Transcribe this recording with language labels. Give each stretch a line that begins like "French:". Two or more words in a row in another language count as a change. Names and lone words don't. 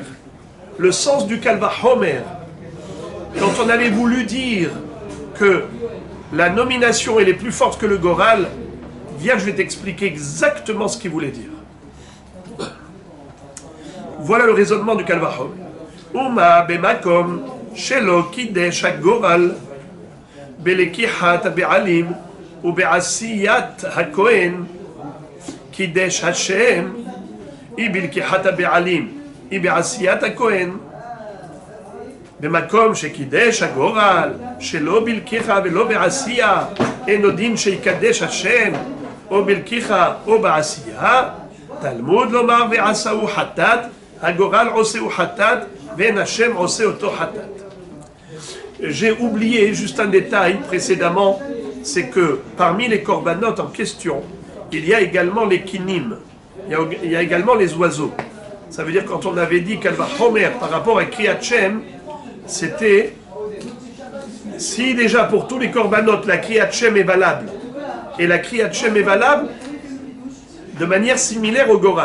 French: Le sens du Kalva Homer. Quand on avait voulu dire que la nomination elle est plus forte que le Goral, viens, je vais t'expliquer exactement ce qu'il voulait dire. Voilà le raisonnement du Kalva Homer.
Hebrew: ומה במקום שלא קידש הגורל בלקיחת הבעלים ובעשיית הכהן קידש השם, היא בלקיחת הבעלים, היא בעשיית הכהן. במקום שקידש הגורל, שלא בלקיחה ולא בעשייה, אינו דין שיקדש השם, או בלקיחה או בעשייה, תלמוד לומר ועשהו חטאת, הגורל עושהו חטאת, ואין השם עושה אותו חטאת.
French: J'ai oublié juste un détail précédemment, c'est que parmi les corbanotes en question, il y a également les kinim, il y a également les oiseaux. Ça veut dire quand on avait dit qu'elle va homer par rapport à
Hebrew: קריאת שם,
French: c'était si déjà pour tous les corbanotes la
Hebrew: קריאת שם
French: est valable, et la
Hebrew: קריאת שם
French: est valable de manière similaire au Goral.